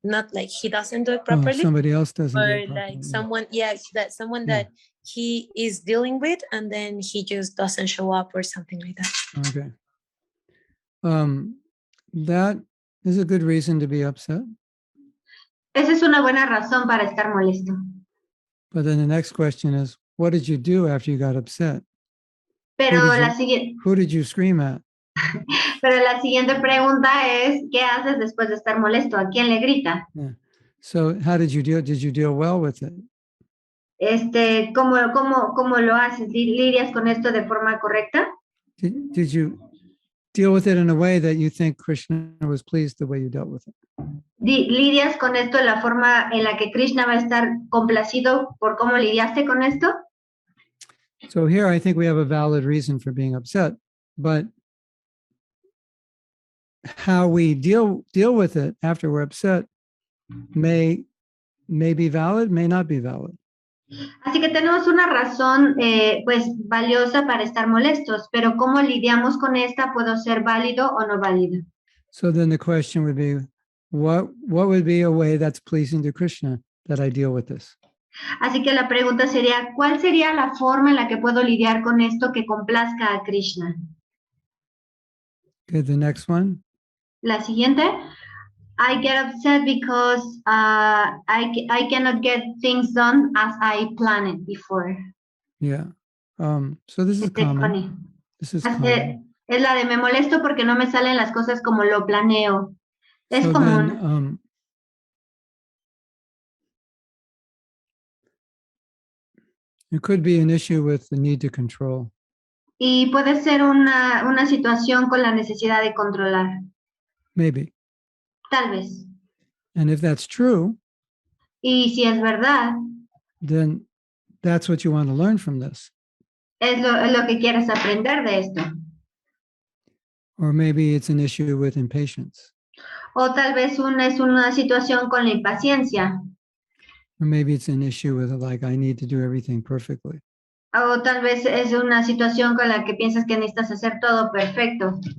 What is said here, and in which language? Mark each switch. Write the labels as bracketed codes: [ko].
[en] Not like he doesn't do it properly. Somebody else doesn't do it properly. properly. Like someone that he is dealing with, and then he just doesn't show up or something like that. Okay. That is a good reason to be upset. [es] Esa es una buena razón para estar molesto. [en] But then the next question is, what did you do after you got upset? [es] Pero [en] who did you scream at? [es] Pero la siguiente pregunta es, ¿qué haces después de estar molesto? ¿A quién le grita? [en] Yeah. So how did you deal? Did you deal well with it? [es] ¿Cómo lo haces? ¿Lidias con esto de forma correcta? [en] Did you deal with it in a way that you think Krishna was pleased the way you dealt with it? [es] ¿Lidias con esto de la forma en la que Krishna va a estar complacido por cómo lidiaste con esto? [en] So here I think we have a valid reason for being upset, but how we deal with it after we're upset may be valid, may not be valid. [es] Así que tenemos una razón pues valiosa para estar molestos, pero cómo lidiamos con esta puede ser válido o no válido. [en] So then the question would be, what would be a way that's pleasing to Krishna that I deal with this? [es] Así que la pregunta sería, ¿cuál sería la forma en la que puedo lidiar con esto que complazca a Krishna? [en] Okay, the next one. [es] La siguiente. [en] I get upset because I cannot get things done as I planned before. Yeah. So this is common. This is common. [es] Es la de me molesto porque no me salen las cosas como lo planeo. Es común. [en] Then, it could be an issue with the need to control. [es] Y puede ser una situación con la necesidad de controlar. [en] Maybe. [es] Tal vez. [en] And if that's true, [es] y si es verdad, [en] then that's what you want to learn from this. [es] Es lo que quieres aprender de esto. [en] Or maybe it's an issue with impatience. [es] O tal vez es una situación con la impaciencia. [en] Or maybe it's an issue with like, I need to do everything perfectly. [es] O tal vez es una situación con la que piensas que necesitas hacer todo perfecto.